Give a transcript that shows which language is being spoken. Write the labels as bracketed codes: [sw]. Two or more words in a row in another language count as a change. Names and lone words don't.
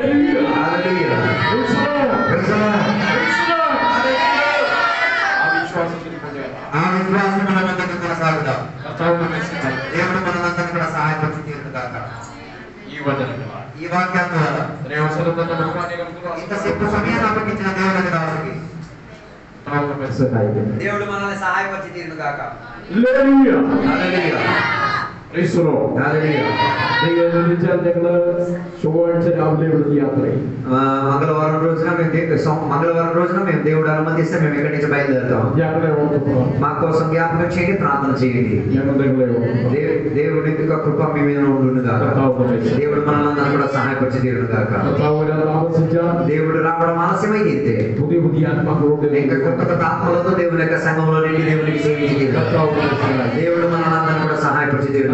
[te] ఆ విశ్వాసం మనందరికీ కొనసాగుతాం. దేవుడు మనందరికీ కూడా సహాయపడి తీరుగాక. ఈ వాక్యం ద్వారా ఇంతసేపు సమయాన్ని అప్పగించిన దేవుడికి రాసుకి దేవుడు మనల్ని సహాయపరిచి తీరుగాక. [ml] ചൊവ്വാഴ്ച രാവിലെ ഇവിടുന്ന് യാത്രയും [te] మంగళవారం రోజున మేము దేవుడు అనుమతిస్తే మేము ఇక్కడి నుంచి బయలుదేరుతాం. మా కోసం జ్ఞాపకం చేయండి, ప్రార్థన చేయండి. దేవుడి యొక్క కృప మీ మీద ఉండుగాక. దేవుడు మనల్ని కూడా సహాయపరిచి తీరుగాక. దేవుడు రావడం ఆలస్యమై తీరితే ఇంకా కొత్త ఆత్మలతో దేవుని యొక్క సంఘంలో నుండి దేవునికి సేవించి దేవుడు మనల్ని కూడా సహాయపరిచి తీరుగాక.